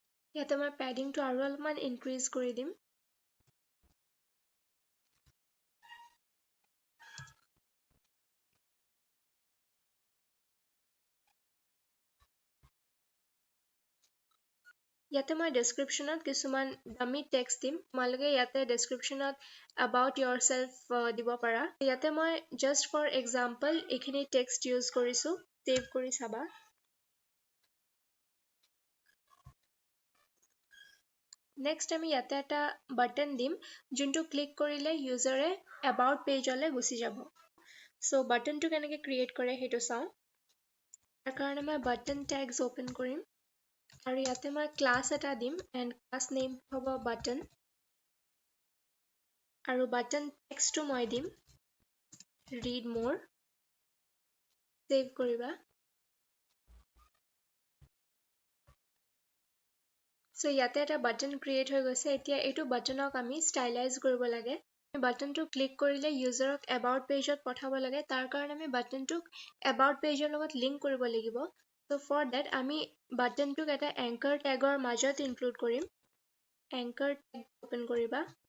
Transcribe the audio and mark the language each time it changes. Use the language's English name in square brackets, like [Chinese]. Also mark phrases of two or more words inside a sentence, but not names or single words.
[Assamese] ইয়াতে মই পেডিংটো আৰু অলপমান ইনক্ৰিজ কৰি দিম ইয়াতে মই ডেসক্ৰিপশ্যনত কিছুমান [English] dummy text [Assamese] দিম তোমালোকে ইয়াতে ডেসক্ৰিপশ্যনত [English] about yourself [Assamese] দিব পাৰা ইয়াতে মই [English] just for example [Assamese] এইখিনি টেক্সট ইউজ কৰিছো সেভ কৰি চাবা নেক্সট আমি ইয়াতে এটা বাটন দিম যোনটো ক্লিক কৰিলে ইউজাৰে about পেজলৈ গুচি যাব সো বাটনটো কেনেকৈ ক্ৰিয়েট কৰে সেইটো চাওঁ তাৰ কাৰণে মই [English] button tags [Assamese] ওপেন কৰিম আৰু ইয়াতে মই ক্লাছ এটা দিম [English] and class name [Assamese] হ'ব বাটন আৰু বাটন টেক্সটটো মই দিম [English] read more [Assamese] সেভ কৰিবা সো ইয়াতে এটা বাটন ক্ৰিয়েট হৈ গৈছে এতিয়া এইটো বাটনক আমি ষ্টাইলাইজ কৰিব লাগে বাটনটো ক্লিক কৰিলে ইউজাৰক about পেজত পঠাব লাগে তাৰ কাৰণে আমি বাটনটোক about পেজৰ লগত লিংক কৰিব লাগিব [English] So for that [Assamese] আমি বাটনটোক এটা [English] anchor tagৰ [Assamese] মাজত ইনক্লুড কৰিম [English] anchor tag [Assamese] ওপেন কৰিবা